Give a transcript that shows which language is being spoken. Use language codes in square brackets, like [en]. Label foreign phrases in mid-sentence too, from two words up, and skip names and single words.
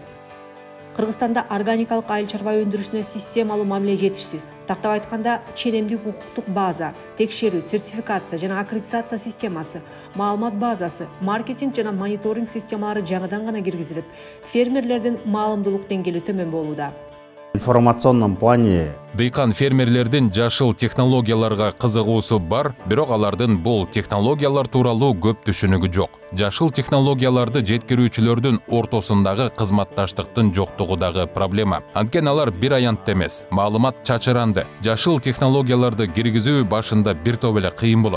[ky] Кыргызстанда органикалык айыл чарба өндүрүшүнө системалуу мамиле жетишсиз. Тактап айтканда, ченемдик укуктук база, текшерүү, сертификация жана аккредитация системасы, маалымат базасы, маркетинг жана мониторинг системалары жаңыдан гана киргизилип, фермерлердин маалымдуулук деңгээли төмөн болууда. [ru] В информационном плане [ky] дыйкан фермерлердин жашыл технологияларга кызыгуусу бар, бирок алардын бул технологиялар тууралуу көп түшүнүгү жок. Жашыл технологияларды жеткирүүчүлөрдүн ортосундагы кызматташтыктын жоктугу дагы проблема. Анткени алар бир аянтта эмес, маалымат чачыранды. Жашыл технологияларды киргизүү башында бир топ эле кыйын болот.